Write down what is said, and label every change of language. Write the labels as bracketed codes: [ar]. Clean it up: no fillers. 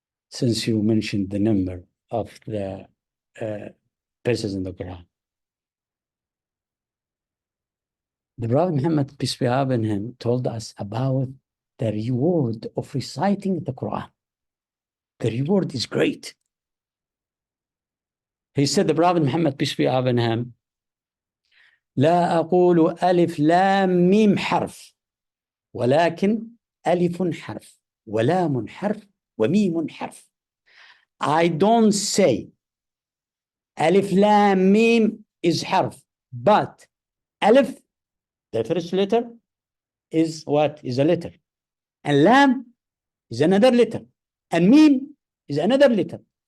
[en] Since you mentioned the number of the verses in the Quran. The Prophet Muhammad, peace be upon him, told us about the reward of reciting the Quran. The reward is great. He said, the Prophet Muhammad, peace be upon him, [ar] لا أقول ألف لام ميم حرف ولكن ألف حرف ولام حرف وميم حرف. [en] I don't say [ar] ألف لام ميم [en] is حرف, but ألف, the first letter, is what? Is a letter. And lam is another letter. And mim is another letter.